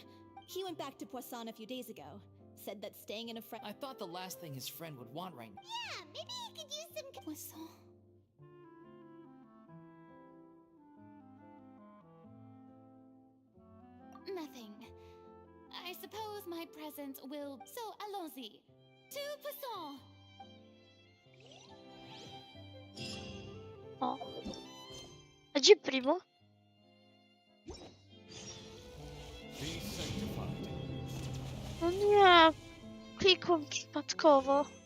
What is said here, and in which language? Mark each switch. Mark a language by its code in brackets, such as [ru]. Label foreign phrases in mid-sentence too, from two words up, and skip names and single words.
[en] He went back to Poisson a few days ago. Said that staying in a friend. I thought the last thing his friend would want right now. Yeah, maybe he could use some. Poisson. Nothing. I suppose my presence will. So, [fr] allons-y. [en] To Poisson! O. [pl] A gdzie Primo? [en] Be sanctified. [pl] No nie. Klikłem przypadkowo.